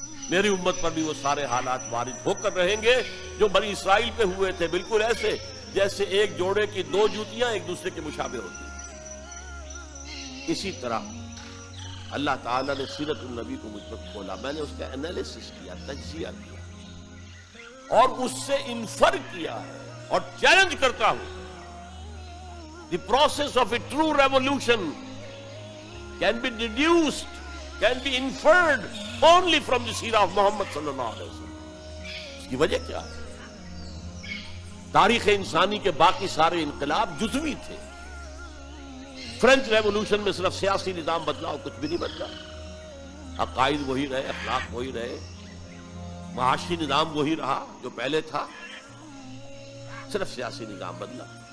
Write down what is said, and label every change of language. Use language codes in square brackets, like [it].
[ur] میری امت پر بھی وہ سارے حالات وارد ہو کر رہیں گے جو بنی اسرائیل پہ ہوئے تھے، بالکل ایسے جیسے ایک جوڑے کی 2 جوتیاں ایک دوسرے کے مشابہ ہوتی ہیں. اسی طرح اللہ تعالیٰ نے سیرت النبی کو مجھ پر کھولا. میں نے اس کا انالیسس کیا، تجزیہ کیا، اور اس سے انفر کیا ہے اور چیلنج کرتا ہوں. [en] The process of a true revolution can be deduced, can be inferred only from the سیرہ of Muhammad صلی اللہ علیہ وسلم. [ur] اس کی وجہ کیا ہے؟ تاریخ انسانی کے باقی سارے انقلاب جزوی تھے. فرینچ ریولوشن میں صرف سیاسی نظام بدلا اور کچھ بھی نہیں بدلا. عقائد وہی رہے، اخلاق وہی رہے، معاشی نظام وہی رہا جو پہلے تھا، صرف سیاسی نظام بدلا.